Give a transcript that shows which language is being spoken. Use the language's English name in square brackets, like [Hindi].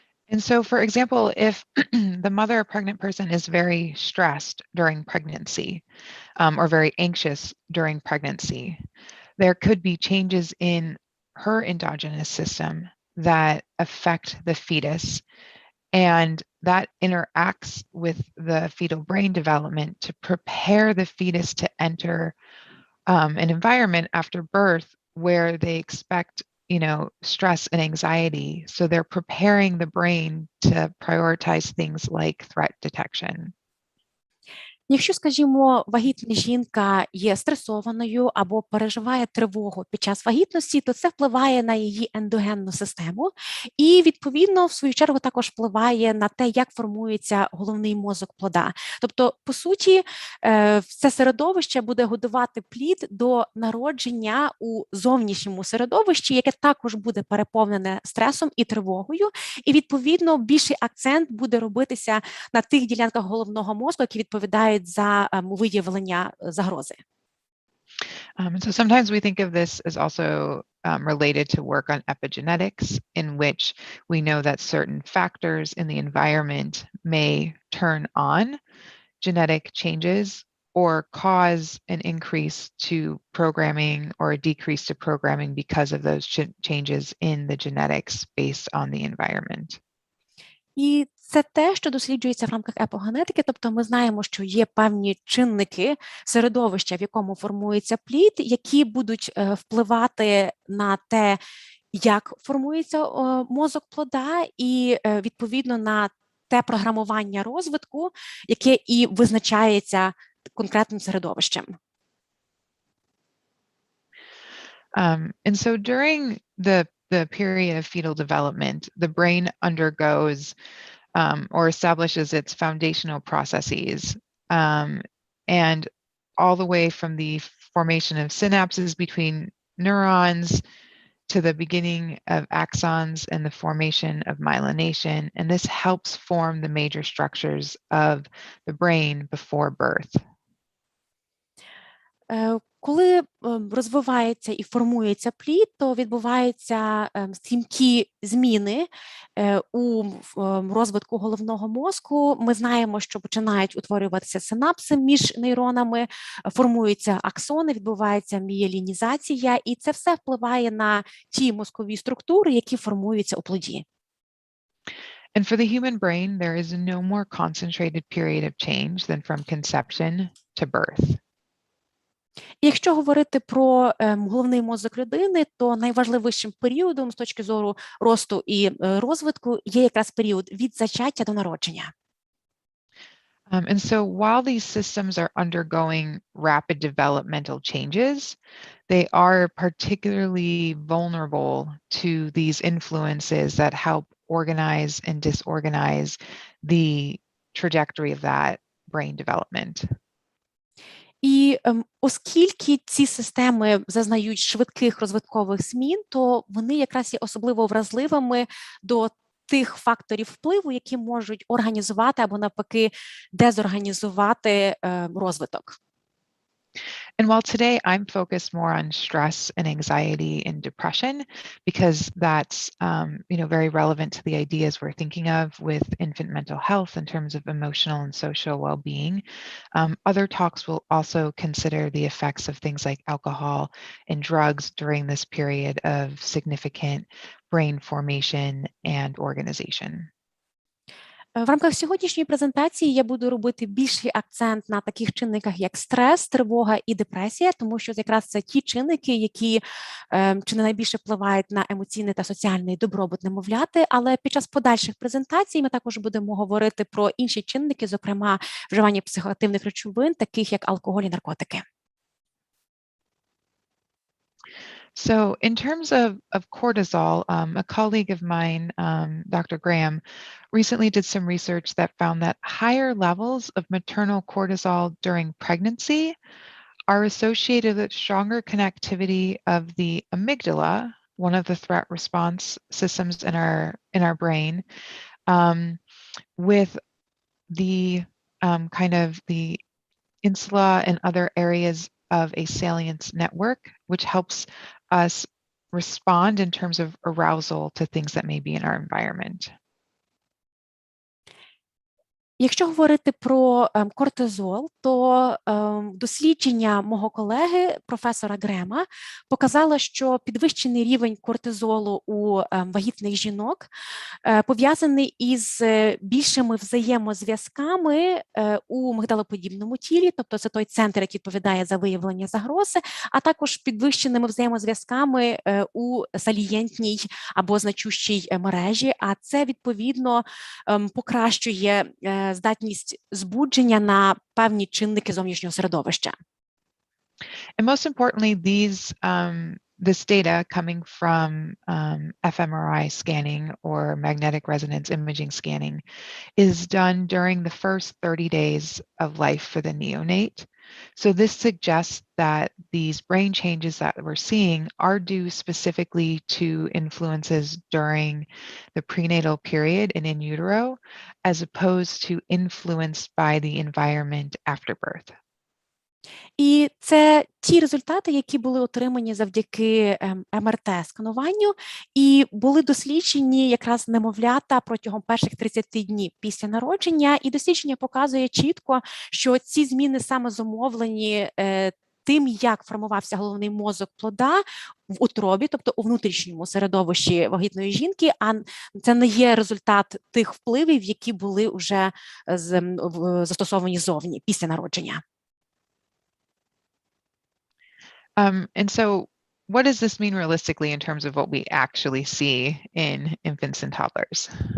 [English] And so, for example, if the mother, a pregnant person, is very stressed during pregnancy or very anxious during pregnancy, there could be changes in her endogenous system that affect the fetus, and that interacts with the fetal brain development to prepare the fetus to enter an environment after birth where they expect stress and anxiety. So they're preparing the brain to prioritize things like threat detection. [Ukrainian] Якщо, скажімо, вагітна жінка є стресованою або переживає тривогу під час вагітності, то це впливає на її ендогенну систему і, відповідно, в свою чергу також впливає на те, як формується головний мозок плода. Тобто, по суті, це середовище буде годувати плід до народження у зовнішньому середовищі, яке також буде переповнене стресом і тривогою, і, відповідно, більший акцент буде робитися на тих ділянках головного мозку, які відповідають за виявлення загрози. [English] So sometimes we think of this as also related to work on epigenetics, in which we know that certain factors in the environment may turn on genetic changes or cause an increase to programming or a decrease to programming because of those changes in the genetics based on the environment. [Ukrainian] І це те, що досліджується в рамках епогенетики, тобто ми знаємо, що є певні чинники середовища, в якому формується плід, які будуть впливати на те, як формується мозок плода, і відповідно на те програмування розвитку, яке і визначається конкретним середовищем. [English] And so during the period of fetal development, the brain undergoes or establishes its foundational processes, and all the way from the formation of synapses between neurons to the beginning of axons and the formation of myelination, and this helps form the major structures of the brain before birth. [Ukrainian] Коли розвивається і формується плід, то відбуваються стрімкі зміни у розвитку головного мозку. Ми знаємо, що починають утворюватися синапси між нейронами, формуються аксони, відбувається мієлінізація, і це все впливає на ті мозкові структури, які формуються у плоді. [English] And for the human brain, there is no more concentrated period of change than from conception to birth. [Ukrainian] І якщо говорити про головний мозок людини, то найважливішим періодом з точки зору росту і розвитку є якраз період від зачаття до народження. [English] And so while these systems are undergoing rapid developmental changes, they are particularly vulnerable to these influences that help organize and disorganize the trajectory of that brain development. [Ukrainian] І оскільки ці системи зазнають швидких розвиткових змін, то вони якраз є особливо вразливими до тих факторів впливу, які можуть організувати або навпаки дезорганізувати розвиток. [English] And while today I'm focused more on stress and anxiety and depression, because that's very relevant to the ideas we're thinking of with infant mental health in terms of emotional and social well-being, other talks will also consider the effects of things like alcohol and drugs during this period of significant brain formation and organization. [Ukrainian] В рамках сьогоднішньої презентації я буду робити більший акцент на таких чинниках, як стрес, тривога і депресія, тому що якраз це ті чинники, які чи не найбільше впливають на емоційний та соціальний добробут немовляти, але під час подальших презентацій ми також будемо говорити про інші чинники, зокрема вживання психоактивних речовин, таких як алкоголь і наркотики. [English] So in terms of cortisol, a colleague of mine, Dr. Graham, recently did some research that found that higher levels of maternal cortisol during pregnancy are associated with stronger connectivity of the amygdala, one of the threat response systems in our brain, with the kind of the insula and other areas of a salience network, which helps us respond in terms of arousal to things that may be in our environment. [Ukrainian] Якщо говорити про кортизол, то дослідження мого колеги, професора Грема, показало, що підвищений рівень кортизолу у вагітних жінок пов'язаний із більшими взаємозв'язками у мигдалоподібному тілі, тобто це той центр, який відповідає за виявлення загрози, а також підвищеними взаємозв'язками у салієнтній або значущій мережі, а це, відповідно, покращує здатність збудження на певні чинники зовнішнього середовища. [English] And most importantly, this data coming from fMRI scanning or magnetic resonance imaging scanning is done during the first 30 days of life for the neonate. So this suggests that these brain changes that we're seeing are due specifically to influences during the prenatal period and in utero, as opposed to influenced by the environment after birth. [Ukrainian] І це ті результати, які були отримані завдяки МРТ-скануванню і були досліджені якраз немовлята протягом перших 30 днів після народження. І дослідження показує чітко, що ці зміни саме зумовлені тим, як формувався головний мозок плода в утробі, тобто у внутрішньому середовищі вагітної жінки, а це не є результат тих впливів, які були вже застосовані зовні після народження. [English] And so what does this mean realistically in terms of what we actually see in infants and toddlers?